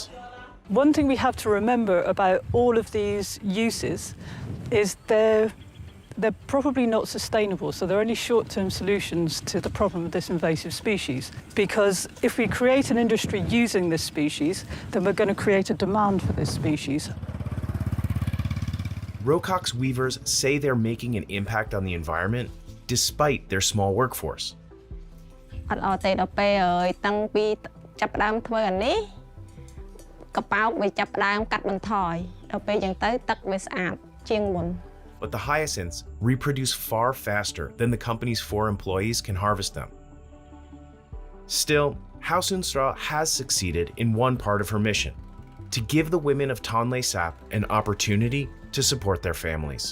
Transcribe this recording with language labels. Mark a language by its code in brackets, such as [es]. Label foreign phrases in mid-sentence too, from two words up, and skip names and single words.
[en] One thing we have to remember about all of these uses is they're probably not sustainable, so they're only short-term solutions to the problem of this invasive species. Because if we create an industry using this species, then we're going to create a demand for this species. Rokak's weavers say they're making an impact on the environment despite their small workforce. [km] អត់អត់ទេដល់ពេលតាំងពីចាប់ផ្ដើមធ្វើអានេះកប៉ោកវាចាប់ផ្ដើមកាត់បន្ថយដល់ពេលចឹងទៅទឹកវាស្អាតជាងមុន [en] But the hyacinths reproduce far faster than the company's 4 employees can harvest them. Still, House Unstraw has succeeded in one part of her mission, to give the women of Tonle Sap an opportunity to support their families.